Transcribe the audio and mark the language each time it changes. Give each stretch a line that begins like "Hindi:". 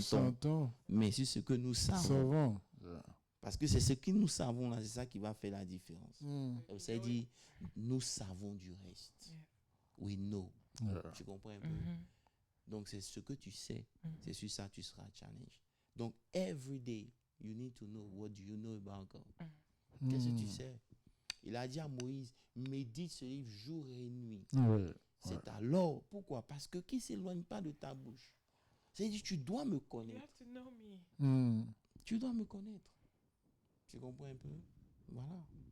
French: sentons. mais sur ce que nous savons. Savons. Yeah. Parce que c'est ce que nous savons là, c'est ça qui va faire la différence. Hmm. Ça dit, nous savons du reste.
English: We know. Yeah.
French: Tu comprends un peu? Mhm. Donc c'est ce que tu sais. Mhm. C'est sur ça que tu seras challengé.
English: Donc every day, you need to know what do you know about God.
French: Qu'est-ce que tu Hmm. sais? Il a dit à Moïse, médite ce livre jour et nuit. Ouais. C'est alors. Pourquoi? Parce que qui ne s'éloigne pas de ta bouche. C'est-à-dire, tu dois me
English: You
French: connaître.
English: have to know me. Hmm.
French: Tu dois me connaître. Tu comprends un peu? Voilà.